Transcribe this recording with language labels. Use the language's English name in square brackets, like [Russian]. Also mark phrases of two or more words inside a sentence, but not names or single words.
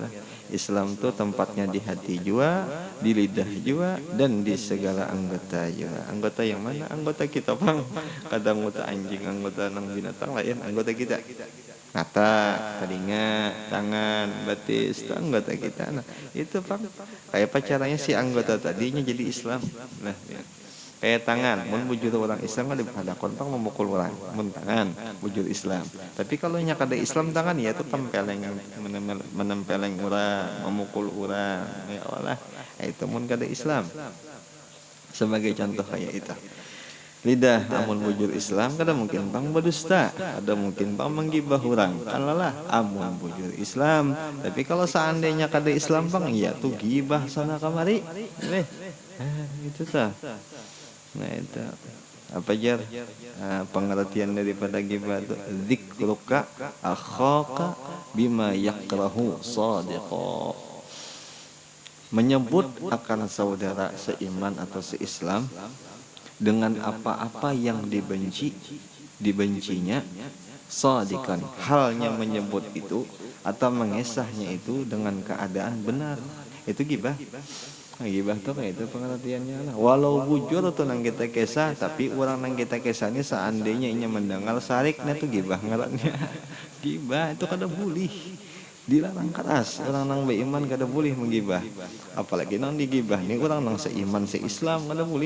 [Banjar] Islam tuh tempatnya di hati juga, di lidah juga, dan di segala anggota juga. Anggota yang mana? Anggota kita bang. Kadang anggota anjing, anggota nang binatang lain, anggota kita. Mata, telinga, tangan, batis, itu anggota kita. Nah, itu Pak. Kayak apa caranya si anggota tadinya jadi Islam. Nah, ya. Kayak tangan, mun bujur orang Islam kan ada kontang memukul orang, mun tangan bujur Islam. Tapi kalau nya kada Islam tangan ya itu menempeleng orang, memukul orang. Ya Allah, itu mun kada Islam. Sebagai contoh kayak itu. Lidah amun bujur Islam kada mungkin pang berdusta, ada mungkin pang menggibah orang. Kalalah amun bujur Islam. Tapi kalau seandainya kada Islam pang ya tuh gibah sana kamari. Itu tah. Nah itu apa jar? Pengertian daripada gibah itu [Arabic] ذكرك أخاك بما يكره صادقا. [Banjar] Menyebut akan saudara seiman atau seislam dengan apa-apa yang dibencinya sadikan, halnya menyebut itu atau mengesahnya itu dengan keadaan benar. Itu gibah. Gibah tuh kayak itu pengertiannya lah. Walau bujur tuh nang kita kisah, tapi orang nang kita kisah ini seandainya inya mendengar sariknya tuh gibah ngarannya. Gibah itu kada boleh. Dilarang keras. Orang nang beriman kada boleh menggibah. Apalagi nang digibah ini orang nang seiman seislam kada boleh.